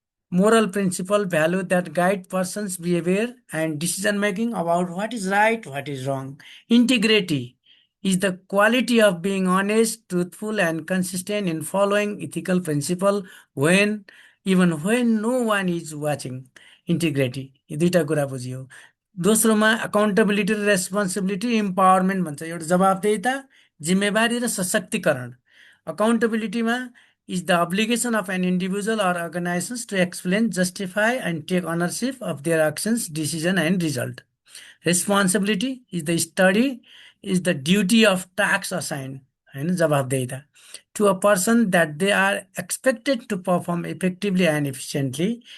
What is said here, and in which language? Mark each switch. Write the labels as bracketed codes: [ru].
[en] moral principle value that guide person's behavior and decision making about what is right, what is wrong. Integrity is the quality of being honest, truthful, and consistent in following ethical principle when even when no one is watching। [ne] integrity यो दुईटा कुरा बुझियो। दोस्रोमा accountability र responsibility empowerment भन्छ, एउटा जवाबदेहिता, जिम्मेवारी र सशक्तिकरण। [en] अकाउन्टेबिलिटीमा is the obligation of an individual or organizations to explain, justify, and take ownership of their actions, decision, and result. Responsibility is the study, is the duty of task assigned, and जवाबदेहिता to a person that they are expected to perform effectively and efficiently.